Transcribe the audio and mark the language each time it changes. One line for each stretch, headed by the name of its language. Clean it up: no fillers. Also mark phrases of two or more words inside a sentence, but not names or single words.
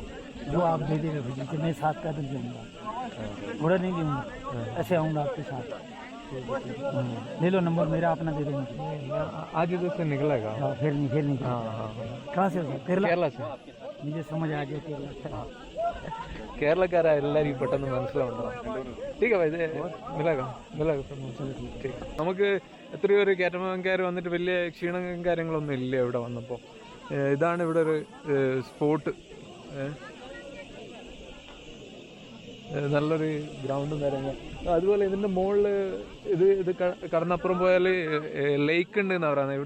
Hindi: जो आप दे देगा भैया. मैं साथ पैदल जाऊँगा. घोड़ा नहीं लूँगा. ऐसे आऊँगा आपके साथ. ले लो नंबर मेरा अपना दे दो मुझे. आज इधर से निकलेगा. फिर नहीं. हाँ. कहाँ से? केरला से. मुझे समझ आ गया केरला.
Malayalam: കേരളക്കാരാ എല്ലാവരും പെട്ടെന്ന് മനസ്സിലാവുണ്ടോ.
Hindi: ठीक है भाई, मिलेगा. ठीक.
Malayalam: നമുക്ക് എത്രയോ ഒരു കാറ്റമറാൻ വന്നിട്ട് വലിയ ക്ഷീണം കാര്യങ്ങളൊന്നും ഇല്ല ഇവിടെ വന്നപ്പോൾ. ഇതാണ് ഇവിടെ ഒരു സ്പോട്ട്. നല്ലൊരു ഗ്രൗണ്ടും കാര്യങ്ങളും. അതുപോലെ ഇതിൻ്റെ മുകളിൽ ഇത് കടന്നപ്പുറം പോയാൽ ലേക്ക് ഉണ്ട് എന്നാണ് പറയുന്നത്.